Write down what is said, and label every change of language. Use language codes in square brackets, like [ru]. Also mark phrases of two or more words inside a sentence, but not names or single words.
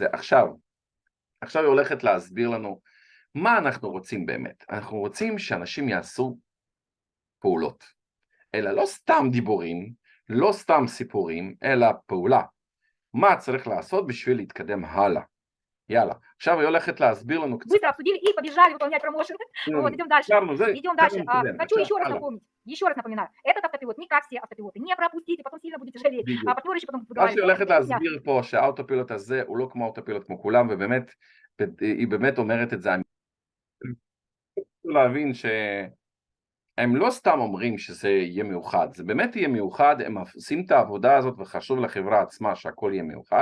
[he] עכשיו היא הולכת להסביר לנו מה אנחנו רוצים באמת. אנחנו רוצים שאנשים יעשו פעולות, אלא לא סתם דיבורים, לא סתם סיפורים, אלא פעולה. מה צריך לעשות בשביל להתקדם הלאה? יאללה, עכשיו היא הולכת להסביר לנו קצת. [ru] Быстро обсудили и побежали выполнять промоушен. Вот, идем дальше. Идем дальше. Хочу еще раз напоминаю, этот автопилот не как все автопилоты, не пропустите, потом сильно будете жалеть. партнеры еще потом [he] מה שהיא הולכת להסביר פה, שהאוטופילוט הזה הוא לא כמו האוטופילוט כמו כולם, ובאמת, היא באמת אומרת את זה. אני רוצה להבין שהם לא סתם אומרים שזה יהיה מיוחד, זה באמת יהיה מיוחד, הם עושים את העבודה הזאת וחשוב לחברה עצמה שהכל יהיה מיוחד.